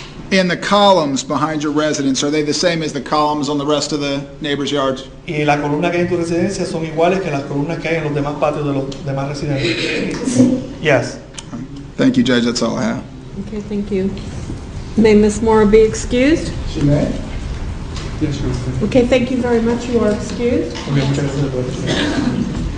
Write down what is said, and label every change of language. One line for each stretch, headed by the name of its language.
English: And the columns behind your residence, are they the same as the columns on the rest of the neighbors' yards?
Spanish: Y las columnas que hay en tu residencia son iguales que las columnas que hay en los demás patios de los demás residentes. Sí.
English: Yes. Thank you, Judge, that's all I have. Okay, thank you. May Ms. Mora be excused? She may? Yes, Your Honor. Okay, thank you very much. You are excused.
Spanish: Okay, muchas gracias.